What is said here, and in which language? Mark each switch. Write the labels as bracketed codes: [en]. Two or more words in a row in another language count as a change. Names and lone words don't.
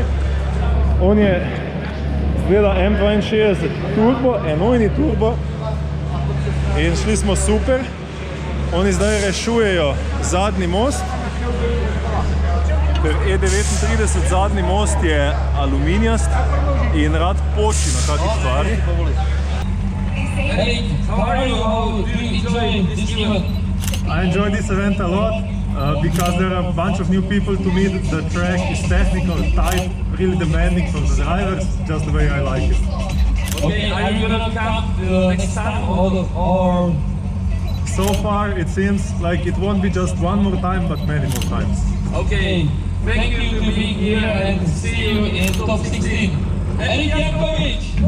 [sl] On je zgleda M62 turbo, enojni turbo. In šli smo super. Oni zdaj rešujejo zadnji most. Ker E39 zadnji most je aluminijast in rad poči na takih stvarih. [en] Eric, how are you? How do you enjoy this event? I enjoy this event a lot because there are a bunch of new people to meet. The track is technical, tight, really demanding from the drivers, just the way I like it. Okay, are you gonna come the next time or? So far it seems like it won't be just one more time, but many more times. Okay, thank you to being here and see you in top 16. Eric Jankovic!